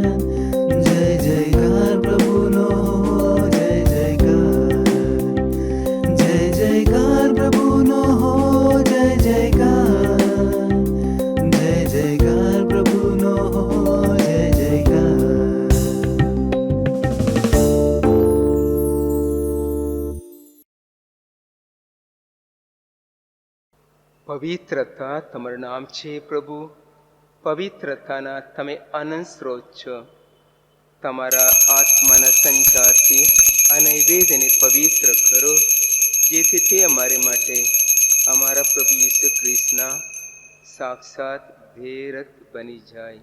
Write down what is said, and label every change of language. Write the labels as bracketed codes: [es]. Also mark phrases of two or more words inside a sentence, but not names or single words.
[gu] જય જયકાર પ્રભુનો હો જય જયકાર. જય જયકાર પ્રભુનો હો જય જયકાર. જય જયકાર પ્રભુનો હો જય જયકાર. પવિત્રતા તમારું નામ છે પ્રભુ. પવિત્રતાના તમે અનંત સ્ત્રોત છો. તમારા આત્માના સંચારથી આ નૈવેદ્યને પવિત્ર કરો, જેથી તે અમારે માટે અમારા પ્રભુ ઈસુ ખ્રિસ્તના સાક્ષાત ભેરત બની જાય.